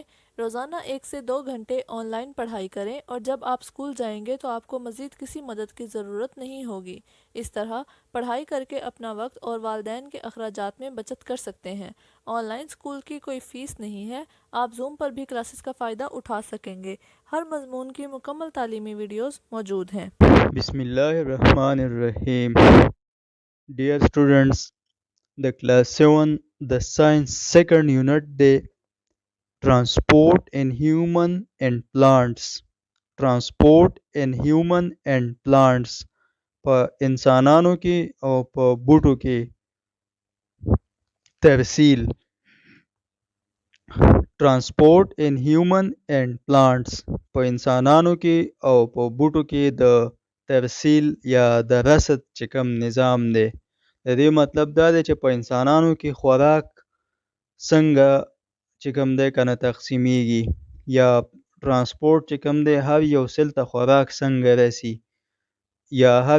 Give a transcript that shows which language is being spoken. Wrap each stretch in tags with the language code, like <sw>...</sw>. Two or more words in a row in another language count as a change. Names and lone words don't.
<ur>روزانہ 1 سے 2 گھنٹے آن لائن پڑھائی کریں اور جب آپ اسکول جائیں گے تو آپ کو مزید کسی مدد کی ضرورت نہیں ہوگی. اس طرح پڑھائی کر کے اپنا وقت اور والدین کے اخراجات میں بچت کر سکتے ہیں.</ur> <en>online school</en> <ur>کی کوئی فیس نہیں ہے۔ آپ زوم پر بھی کلاسز کا فائدہ اٹھا سکیں گے. ہر مضمون کی مکمل تعلیمی ویڈیوز موجود ہیں.</ur> <ar>بسم الله الرحمن الرحيم.</ar> <en>Dear students, the class 7, the science second unit, the transport in human and plants. Transport in human and plants.</en> <ps>په انسانانو کې او په بوټو کې ترسیل.</ps> <en>Transport in human and plants.</en> <ps>په انسانانو کې او په بوټو کې د ترسیل یا د رسد چې کوم نظام دی، د دې مطلب دا دی چې په انسانانو کې خوراک څنګه چې کوم دی کنه تقسیمیږي، یا ترانسپورت چې کوم دی هر یو سل ته خوراک څنګه رسی، یا هر</ps>